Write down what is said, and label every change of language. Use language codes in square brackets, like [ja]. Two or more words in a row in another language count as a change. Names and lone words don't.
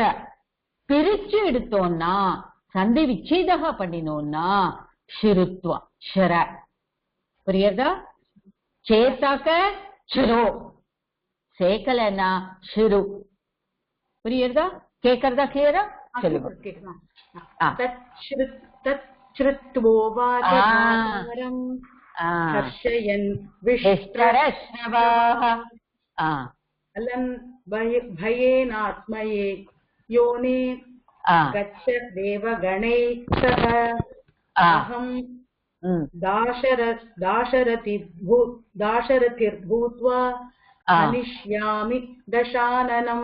[ta] பிரிச்சு எடுத்தோம்னா, சந்தி விச்சேதக பண்ணினோம்னா ஷிருத்வா சிர. புரியுதா? சேத்தாக்க சிரோ, சேக்கலன்னா ஷிரு. புரியுதா? கேக்குறதா? கிளியரா சொல்லுங்க. [sa] भयेनात्मये योने गच्छ देवगणैः सह अहं दाशरथिर्भूत्वा हनिष्यामि दशाननम्.